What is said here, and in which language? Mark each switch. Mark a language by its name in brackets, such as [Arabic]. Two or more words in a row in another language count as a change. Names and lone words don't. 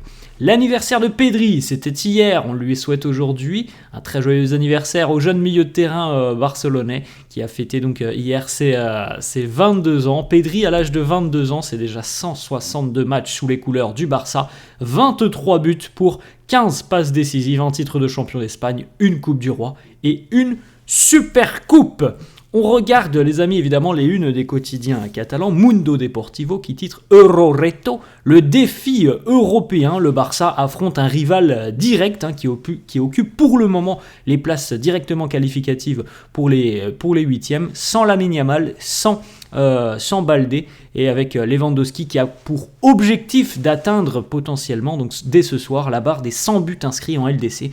[French] L'anniversaire de Pedri, c'était hier, on lui souhaite aujourd'hui un très joyeux anniversaire au jeune milieu de terrain barcelonais qui a fêté donc hier ses 22 ans. Pedri à l'âge de 22 ans, c'est déjà 162 matchs sous les couleurs du Barça, 23 buts pour 15 passes décisives, un titre de champion d'Espagne, une Coupe du Roi et une Super Coupe. On regarde, les amis, évidemment, les unes des quotidiens catalans. Mundo Deportivo qui titre Euroreto, le défi européen. Le Barça affronte un rival direct qui occupe pour le moment les places directement qualificatives pour les huitièmes, sans Lamine Yamal, sans Baldé et avec Lewandowski qui a pour objectif d'atteindre potentiellement, donc dès ce soir, la barre des 100 buts inscrits en LDC.